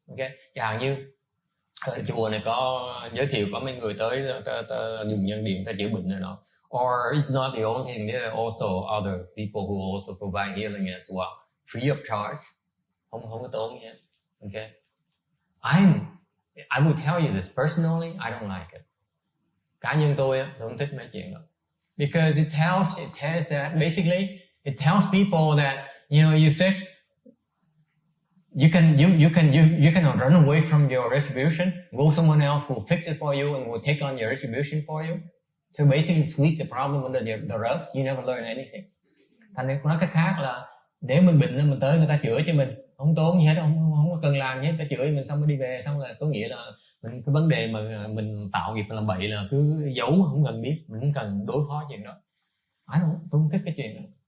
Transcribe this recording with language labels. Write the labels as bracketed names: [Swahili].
[Vietnamese] Okay, chẳng như chùa này có giới thiệu có mấy người tới dùng nhân điện ta chữa bệnh rồi đó. [English] Or it's not the only thing. There are also other people who also provide healing as well, free of charge. [Vietnamese] Không có tốn nhé. [English] Okay, I will tell you this personally. I don't like it. [Vietnamese] Cá nhân tôi không thích mấy chuyện đó. [English] Because it tells that basically it tells people that, you know, you sick, you cannot run away from your retribution. Go someone else who will fix it for you and will take on your retribution for you. So basically sweep the problem under the rug. You never learn anything. [Vietnamese] Thành ra nói cách khác là để mình bệnh nên mình tới người ta chữa cho mình, không tốn gì hết, không có cần làm gì hết, người ta chữa cho mình xong mới đi về, xong là có nghĩa là mình cái vấn đề mà mình tạo nghiệp làm bậy là cứ giấu, không cần biết, mình không cần đối phó chuyện đó. Tôi không thích cái chuyện đó.